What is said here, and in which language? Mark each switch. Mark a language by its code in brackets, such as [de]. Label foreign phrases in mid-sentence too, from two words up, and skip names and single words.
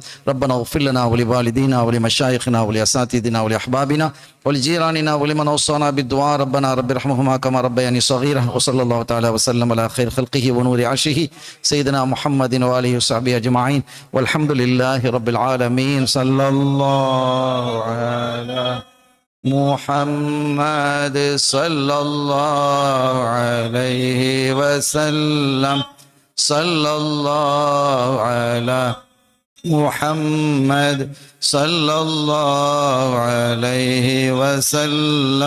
[ar] ربنا اغفر لنا ولوالدينا ولمشايخنا ولأساتذتنا ولأحبابنا ولجيراننا ولمن أوصانا بالدعاء ربنا ارحمهما كما ربياني صغيرا. وصلى الله تعالى وسلم على خير خلقه ونور عرشه سيدنا محمد وآله وصحبه أجمعين. والحمد لله رب العالمين. صلى الله على محمد صلى الله عليه وسلم. صلى الله على محمد صلى الله عليه وسلم.